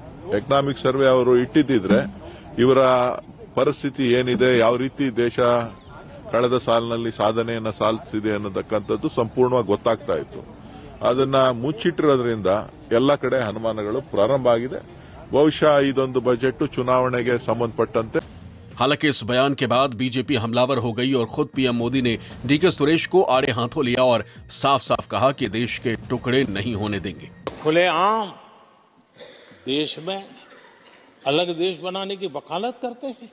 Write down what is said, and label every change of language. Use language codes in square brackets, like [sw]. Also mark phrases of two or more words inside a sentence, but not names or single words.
[en] economic survey [kn] ಅವರು ಇಟ್ಟಿದ್ದಿದ್ರೆ ಇವರ ಪರಿಸ್ಥಿತಿ ಏನಿದೆ, ಯಾವ ರೀತಿ ದೇಶ ಕಳೆದ ಸಾಲಿನಲ್ಲಿ ಸಾಧನೆಯನ್ನ ಸಾಧಿಸಿದೆ ಅನ್ನತಕ್ಕಂಥದ್ದು ಸಂಪೂರ್ಣವಾಗಿ ಗೊತ್ತಾಗ್ತಾ ಇತ್ತು. ಅದನ್ನ ಮುಚ್ಚಿಟ್ಟಿರೋದ್ರಿಂದ ಎಲ್ಲ ಕಡೆ ಅನುಮಾನಗಳು ಪ್ರಾರಂಭ ಆಗಿದೆ. ಬಹುಶಃ ಇದೊಂದು ಬಜೆಟ್ ಚುನಾವಣೆಗೆ ಸಂಬಂಧಪಟ್ಟಂತೆ. [hi] हालांकि इस बयान के बाद बीजेपी हमलावर हो गई और खुद पीएम मोदी ने डीके सुरेश को आड़े हाथों लिया और साफ साफ कहा कि देश के टुकड़े नहीं होने देंगे। खुलेआम देश में अलग देश बनाने की वकालत करते हैं।